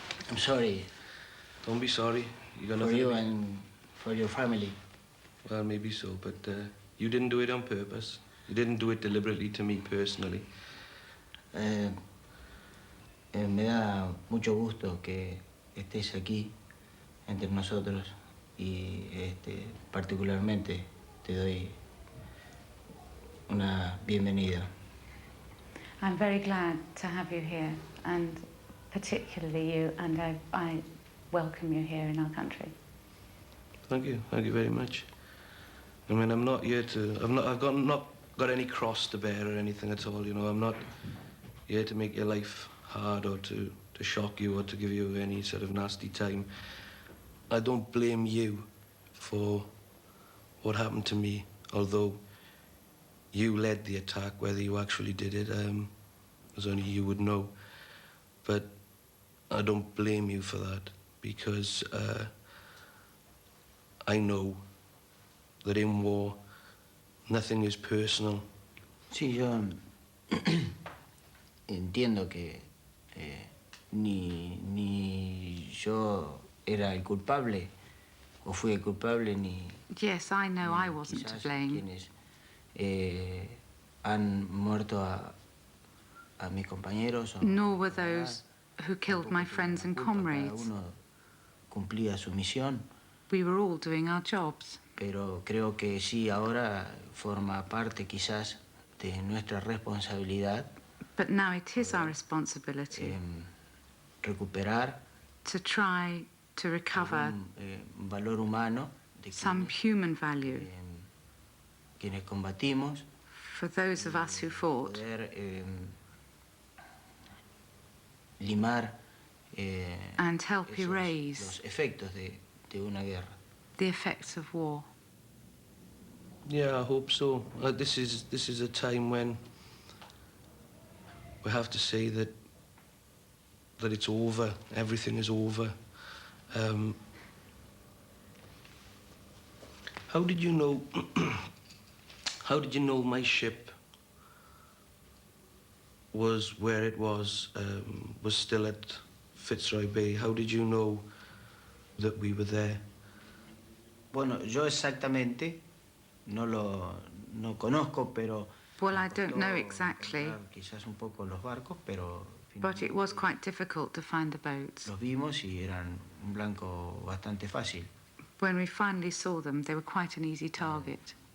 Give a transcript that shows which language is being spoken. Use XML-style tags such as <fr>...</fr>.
<en>I'm sorry Don't be sorry. You got for nothing you to be... and for your family. Well, maybe so, but you didn't do it on purpose. You didn't do it deliberately to me personally.</en> <es>Me da mucho gusto que estés aquí entre nosotros y particularmente te doy una bienvenida.</es> <en>I'm very glad to have you here, and particularly you, and I welcome you here in our country. Thank you very much. I mean, I'm not here to. I've not got any cross to bear or anything at all. You know, I'm not here to make your life hard or to shock you or to give you any sort of nasty time. I don't blame you for what happened to me, although you led the attack. Whether you actually did it, as only you would know. But I don't blame you for that, because I know that in war, nothing is personal.</en> <es>Sí, yo entiendo que ni yo era el culpable o fui el culpable ni.</es> <en>Yes, I know I wasn't to blame.</en> <es>Quienes han muerto a mis compañeros.</es> <en>Nor were those who killed my friends and comrades.</en> <es>Cada uno cumplía su misión.</es> <en>We were all doing our jobs.</en> <es>Pero creo que sí, ahora forma parte quizás de nuestra responsabilidad.</es> <en>But now it is our responsibility</en> <es>Recuperar</es> <en>to try to recover</en> <es>un valor humano de</es> <en>some human value</en> <es>quienes combatimos.</es> <en>for those of us who fought.</en> <es>Poder limar</es> <en>And help erase</en> <es>los efectos de una guerra.</es> <en>the effects of war. Yeah, I hope so. This is a time when we have to say that it's over. Everything is over. How did you know? How did you know my ship was where it was still at Fitzroy Bay? How did you know that we were there?</en> <es>Bueno, yo exactamente no conozco, pero.</es> <en>Well, I don't know exactly,</en> <es>Quizás un poco los barcos, pero.</es> <en>but it was quite difficult to find the boats.</en> <es>Los vimos y eran un blanco bastante fácil.</es> <en>When we finally saw them, they were quite an easy target.</en>